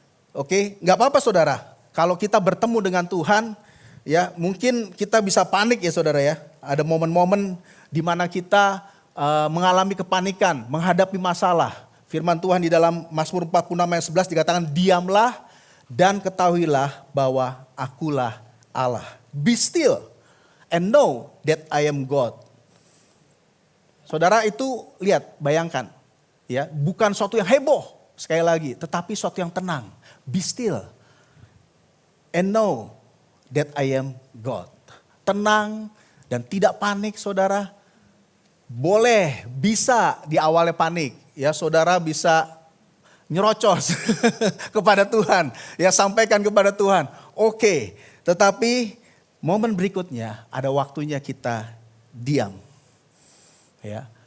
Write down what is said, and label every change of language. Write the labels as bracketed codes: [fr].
[id] Oke, nggak apa-apa saudara. Kalau kita bertemu dengan Tuhan, ya mungkin kita bisa panik ya saudara ya. Ada momen-momen di mana kita mengalami kepanikan, menghadapi masalah. Firman Tuhan di dalam Mazmur 46 ayat 11 dikatakan, diamlah dan ketahuilah bahwa akulah Allah. [en] Be still and know that I am God. [id] Saudara itu lihat, bayangkan. Ya, bukan suatu yang heboh sekali lagi, tetapi suatu yang tenang. [en] Be still and know that I am God. [id] Tenang dan tidak panik saudara. Boleh, bisa di awalnya panik. Ya saudara bisa nyerocos kepada Tuhan. Ya sampaikan kepada Tuhan. Oke, tetapi momen berikutnya ada waktunya kita diam. Ya.